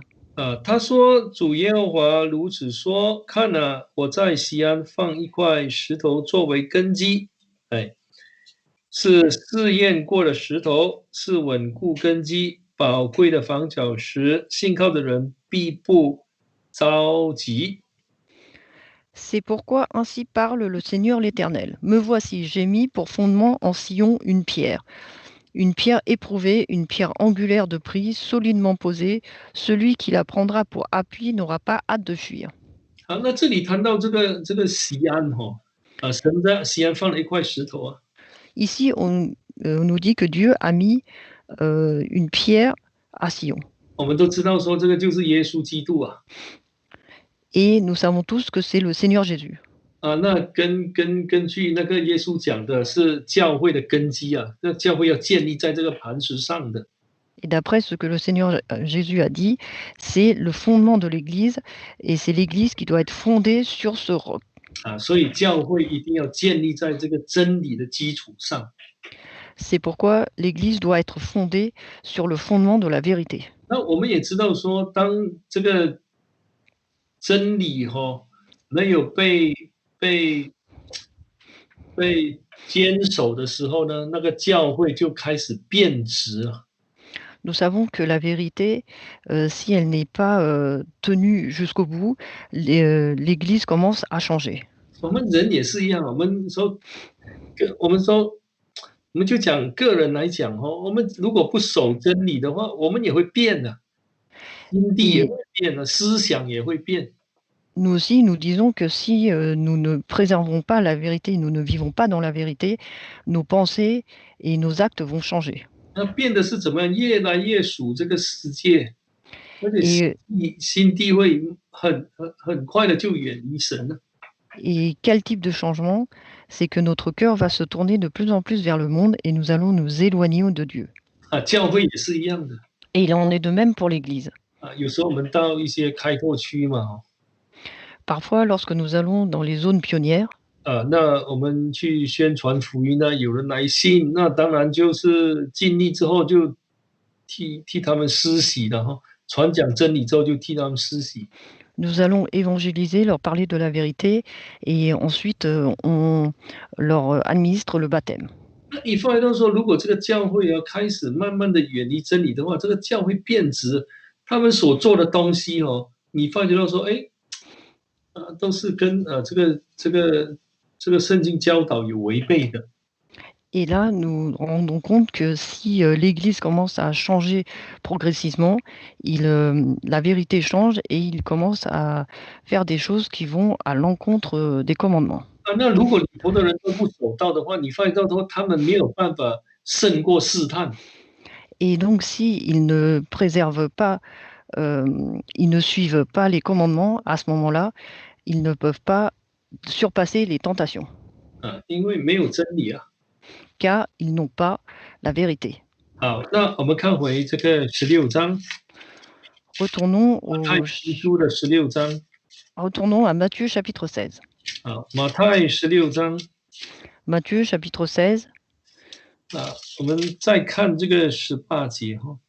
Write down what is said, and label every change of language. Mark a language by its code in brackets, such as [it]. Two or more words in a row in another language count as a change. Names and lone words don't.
[zh] 他说：“主耶和华如此说，看啊，我在西安放一块石头作为根基，是试验过的石头，是稳固根基、宝贵的房角石，信靠的人必不着急。” [fr] C'est pourquoi ainsi parle le Seigneur l'Éternel. Me voici, j'ai mis pour fondement en Sion une pierre éprouvée, une pierre angulaire de prix, solidement posée. Celui qui la prendra pour appui n'aura pas hâte de fuir. [zh] 那这里谈到这个西安神在西安放了一块石头啊。 [fr] Ici, on nous dit que Dieu a mis une pierre à Sion. [zh] 我们都知道说这个就是耶稣基督啊。 [fr] Et nous savons tous que c'est le Seigneur Jésus. [zh] 那根据那个耶稣讲的是教会的根基啊，那教会要建立在这个磐石上的。 [fr] Et d'après ce que le Seigneur Jésus a dit, c'est le fondement de l'Église et c'est l'Église qui doit être fondée sur ce roc. [zh] 所以教会一定要建立在这个真理的基础上。 [fr] C'est pourquoi l'Église doit être fondée sur le fondement de la vérité. [zh] 那我们也知道说，当这个真理没有被坚守的时候呢，那个教会就开始变质了。 [fr] Nous savons que la vérité, si elle n'est pas tenue jusqu'au bout, l'Église commence à changer. [zh] 我们人也是一样，我们就讲个人来讲我们如果不守真理的话，我们也会变的，心地也 Et 会变的，思想也会变。 [fr] nous aussi, nous disons que si nous ne préservons pas la vérité, nous ne vivons pas dans la vérité, nos pensées et nos actes vont changer. [zh] 那变的是怎么样？越来越属这个世界，而且 Et, 心地会很快的就远离神了。 [fr] et quel type de changement? C'est que notre cœur va se tourner de plus en plus vers le monde et nous allons nous éloigner de Dieu. [zh] 教会也是一样的。 [fr] Et il en est de même pour l'Église. [zh] 有时候我们到一些开拓区嘛 [fr] Parfois, lorsque nous allons dans les zones pionnières, [zh] 那我们去宣传福音呢，有人来信，那当然就是尽力之后就替他们施洗了传讲真理之后就替他们施洗。 [fr] nous allons évangéliser, leur parler de la vérité et ensuite on leur administre le baptême. [zh] 那你发觉到说，如果这个教会要开始慢慢的远离真理的话，这个教会变质，他们所做的东西你发觉到说，都是跟这个圣经教导有违背的。 [fr] Et là, nous rendons compte que si l'Église commence à changer progressivement, la vérité change et il commence à faire des choses qui vont à l'encontre des commandements. [zh] 那如果里头的人都不守道的话，你发觉到说他们没有办法胜过试探。 [fr] Et donc, s'ils ne préservent pas, ils ne suivent pas les commandements, à ce moment-là, ils ne peuvent pas surpasser les tentations, [zh] 因为没有真理啊。 [fr] car ils n'ont pas la vérité. [zh] 好，那我们看回这个16章， Retournons 马太福音书的16章。 [fr] Retournons à Matthieu chapitre 16. [zh] 马太16章 [fr] Matthieu chapitre 16, [zh] 我们再看这个18节